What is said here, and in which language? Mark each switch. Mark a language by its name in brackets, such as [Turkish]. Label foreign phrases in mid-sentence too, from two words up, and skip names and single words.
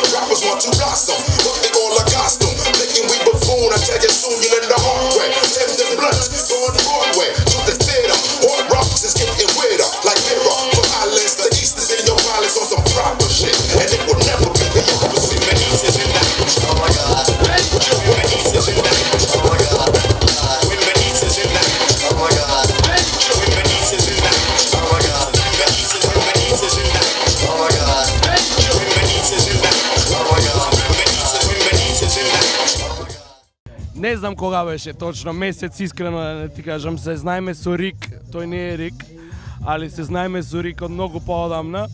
[English] Rappers want to blossom, but they all a costume. Thinking we buffoon, I tell you soon you learn the hard way. Thames and blunts, going Broadway to the theater. Hard rocks is getting weirder, like mirror. From islands, the east is in your palace on some proper shit, and it will never be the opposite. Many is in that. Oh my God. Many is in that. Oh my God. [Macedonian] Не знам кога беше точно месец, искрено да ти кажам, се знаеме со Рик, тој не е Рик, али се знаеме со Рик од многу поодамна.